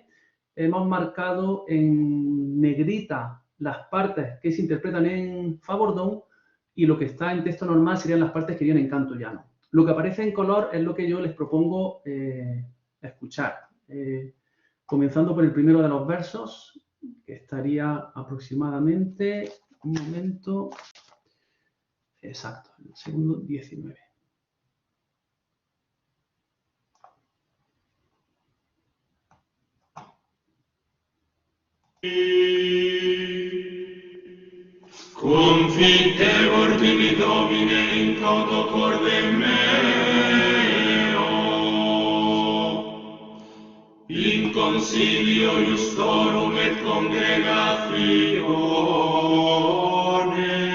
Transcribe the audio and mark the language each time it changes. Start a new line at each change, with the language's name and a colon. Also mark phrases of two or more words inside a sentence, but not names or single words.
Spanish: Hemos marcado en negrita las partes que se interpretan en favordón y lo que está en texto normal serían las partes que vienen en canto llano. Lo que aparece en color es lo que yo les propongo escuchar. Comenzando por el primero de los versos, que estaría aproximadamente, un momento, exacto, el segundo 19.
Latin: Confitebor tibi Domine in toto corde meo, in concilio iustorum et congregatione.